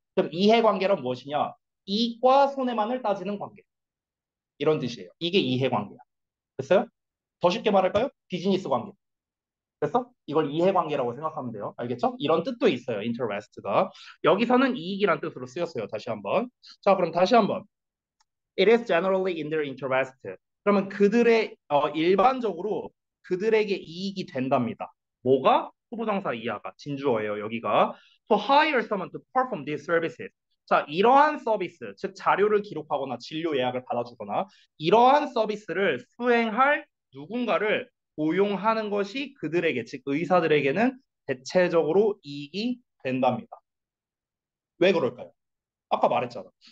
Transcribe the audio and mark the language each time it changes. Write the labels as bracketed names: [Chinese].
[Korean] 그럼 이해관계란 무엇이냐? 이익과 손해만을 따지는 관계. 이런 뜻이에요. 이게 이해관계야. 됐어요? 더 쉽게 말할까요? 비즈니스 관계. 됐어? 이걸 이해관계라고 생각하면 돼요. 알겠죠? 이런 뜻도 있어요. interest가. 여기서는 이익이란 뜻으로 쓰였어요. 다시 한번. 자, 그럼 다시 한번. [English] It is generally in their interest. [Korean] 그러면 그들의 일반적으로 그들에게 이익이 된답니다. 뭐가? 후보정사 이하가 진주어예요. 여기가 [English] to hire someone to perform these services. [Korean] 자, 이러한 서비스, 즉 자료를 기록하거나 진료 예약을 받아주거나 이러한 서비스를 수행할 누군가를 고용하는 것이 그들에게, 즉 의사들에게는 대체적으로 이익이 된답니다. 왜 그럴까요? 아까 말했잖아.